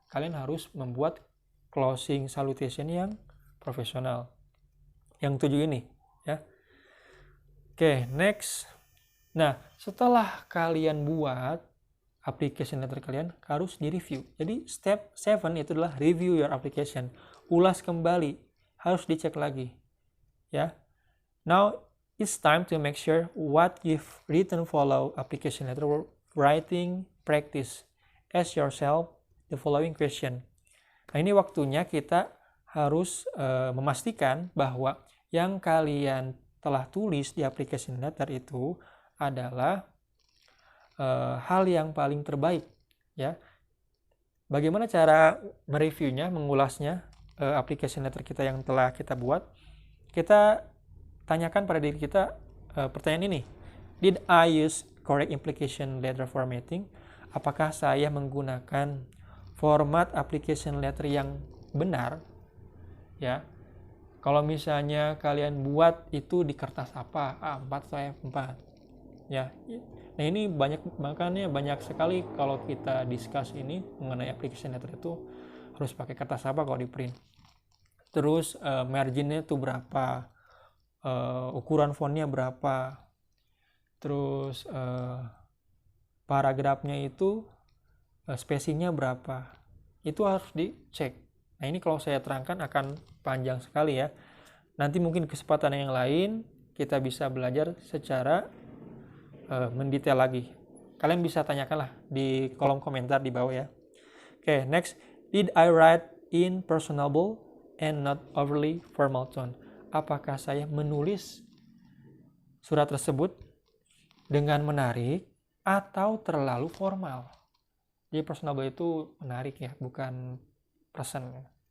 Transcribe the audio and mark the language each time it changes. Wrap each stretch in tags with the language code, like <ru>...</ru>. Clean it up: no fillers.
<id>Kalian harus membuat closing salutation yang profesional. Yang 7 ini ya. Oke, next. Nah, setelah kalian buat application letter kalian, harus di-review. Jadi,</id> <en>step 7</en> <id>itu adalah</id> <en>review your application.</en> <id>Ulas kembali, harus dicek lagi. Ya.</id> <en>Now, it's time to make sure what you've written follow application letter writing practice. Ask yourself the following question.</en> <id>Nah, ini waktunya kita harus memastikan bahwa yang kalian telah tulis di application letter itu adalah hal yang paling terbaik ya. Bagaimana cara mereviewnya, mengulasnya application letter kita yang telah kita buat? Kita tanyakan pada diri kita pertanyaan ini.</id> <en>Did I use correct application letter formatting?</en> <id>Apakah saya menggunakan format application letter yang benar? Ya. Kalau misalnya kalian buat itu di kertas apa? A4 atau A4? Ya. Nah, ini makanya banyak sekali kalau kita discuss ini mengenai application letter itu harus pakai kertas apa kalau di print. Terus marginnya itu berapa, ukuran fontnya berapa, terus paragrafnya itu spacingnya berapa, itu harus dicek. Nah, ini kalau saya terangkan akan panjang sekali ya. Nanti mungkin kesempatan yang lain kita bisa belajar secara mendetail lagi. Kalian bisa tanyakanlah di kolom komentar di bawah ya. Oke, next.</id> <en>Did I write in personable and not overly formal tone?</en> <id>Apakah saya menulis surat tersebut dengan menarik atau terlalu formal? Jadi personable itu menarik ya, bukan person.</id>